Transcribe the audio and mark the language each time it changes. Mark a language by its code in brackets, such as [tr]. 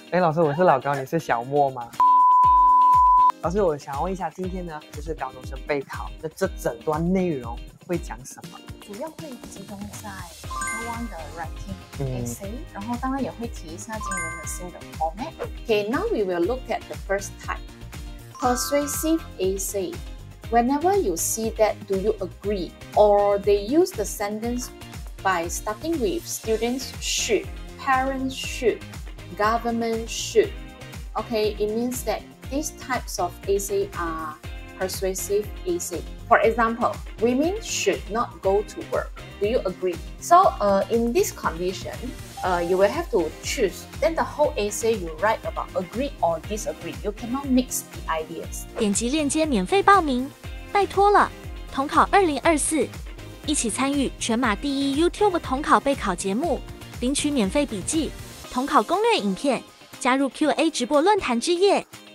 [zh] 哎，老师，我是老高，你是小莫吗？老师，我想问一下，今天呢，就是高中生备考，那这整段内容会讲什么？主要会集中在 Paper 1的 Writing Essay，然后当然也会提一下今年的新的 format。 [en] Okay, now we will look at the first type, persuasive essay. Whenever you see that, do you agree? Or they use the sentence by starting with students should, parents should, government should. Okay, it means that these types of essay are persuasive essay. For example, women should not go to work. Do you agree? So in this condition, you will have to choose. Then the whole essay you write about agree or disagree. You cannot mix the ideas. [zh] 点击链接免费报名，拜托了！统考2024，一起参与全马第一 YouTube 统考备考节目，领取免费笔记、统考攻略影片，加入 Q&A 直播论坛之夜。